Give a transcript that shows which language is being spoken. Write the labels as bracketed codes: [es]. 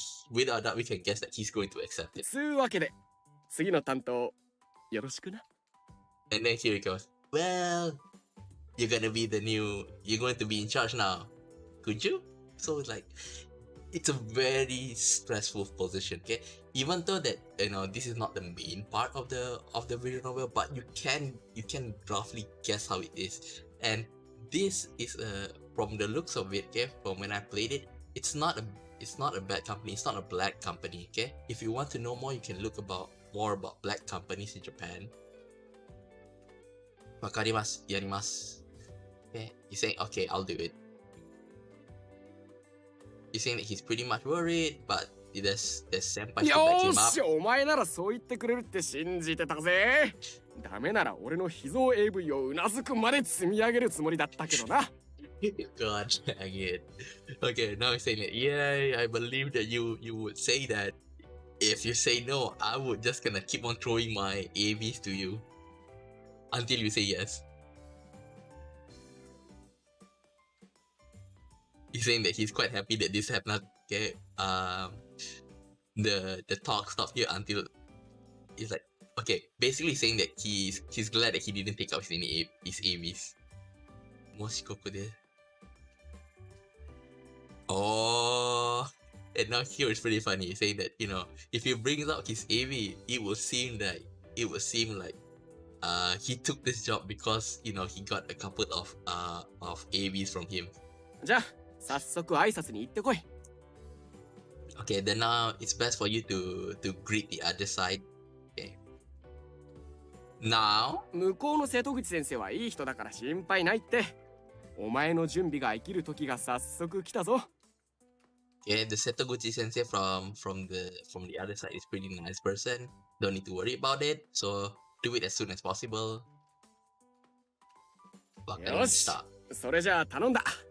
[en] Without that, we can guess that he's going to accept it. [ja] つうわけで次の担当よろしくな。 [en] And then here he goes, well, you're going to be in charge now. Could you? So it's like, it's a very stressful position, okay? Even though that this is not the main part of the visual novel, but you can roughly guess how it is. And this is from the looks of it, okay, from when I played it, it's not a bad company, it's not a black company, okay? If you want to know more, you can look more about black companies in Japan. [ja] わかります。やります。 [en] Okay, he's saying, okay, I'll do it. He's saying that he's pretty much worried, but there's senpai to back [ja] よ [en] him ー up. [ja] し、お前ならそう言ってくれるって信じてたぜ。ダメなら俺の秘蔵 AV をうなずくまで積み上げるつもりだったけどな。 [en] God dang it. Okay, now he's saying it. Yeah, I believe that you would say that. If you say no, I would just gonna keep on throwing my AVs to you until you say yes. He's saying that he's quite happy that this happened. Okay, the talk stopped here until he's like, okay, basically saying that he's glad that he didn't take out his AVs. Moshikoku de. Oh, and now here it's pretty funny saying that if he brings out his AV, it will seem like he took this job because he got a couple of AVs from him. [ja] じゃあ早速挨拶に行ってこい。 [en] Okay, then now it's best for you to greet the other side. Okay. Now, [ja] 向こうの瀬戸口先生はいい人だから心配ないって。お前の準備が生きる時が早速来たぞ。 [en] okay, the Setoguchi sensei from the other side is pretty nice person. Don't need to worry about it. So do it as soon as possible. [ja] わかりました。それじゃあ頼んだ。